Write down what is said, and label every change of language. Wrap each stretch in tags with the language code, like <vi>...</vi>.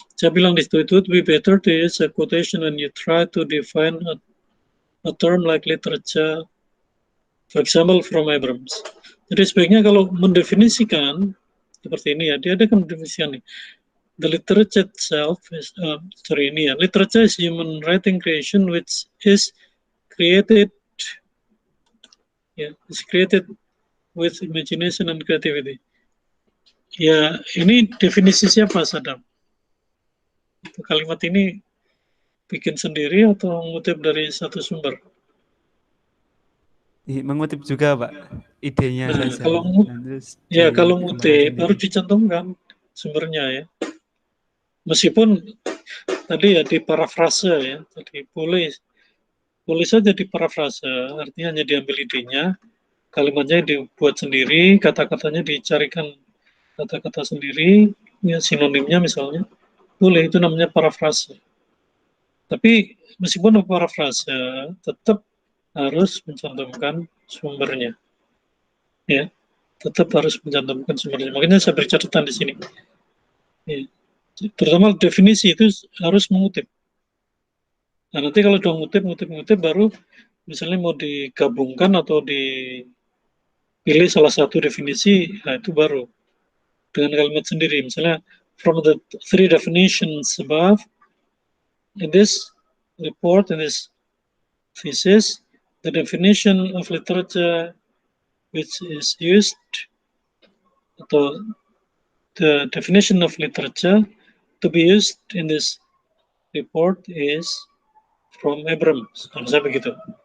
<id>Saya bilang di situ,</id> <en>it would be better to use a quotation when you try to define a term like literature, for example from Abrams.</en> <id>Jadi sebaiknya kalau mendefinisikan seperti ini ya, dia ada kan mendefinisikan nih.</id> <en>The literature itself is literature is human writing creation which is created with imagination and creativity.</en> <id>Ya, ini definisi siapa, Sadam? Kalimat ini bikin sendiri atau mengutip dari satu sumber? Mengutip juga, Pak. Idenya Nah, saja. kalau ngutip harus dicantumkan sumbernya ya. Meskipun tadi ya di parafrase ya, tadi boleh saja di parafrase, artinya hanya diambil idenya, kalimatnya dibuat sendiri, kata-katanya dicarikan kata-kata sendiri, ya sinonimnya misalnya, boleh, itu namanya parafrase. Tapi meskipun parafrase, tetap harus mencantumkan sumbernya, ya, tetap harus mencantumkan sumbernya. Makanya saya beri catatan di sini. Ya. Terutama definisi itu harus mengutip. Nah, nanti kalau sudah ngutip, baru misalnya mau digabungkan atau dipilih salah satu definisi, nah itu baru dengan kalimat sendiri. Misalnya,</id> <en>from the three definitions above, in this report, in this thesis, the definition of literature which is used,</en> <id>atau</id> <en>the definition of literature to be used in this report is from Abrams,</en> <id>harusnya begitu.</id>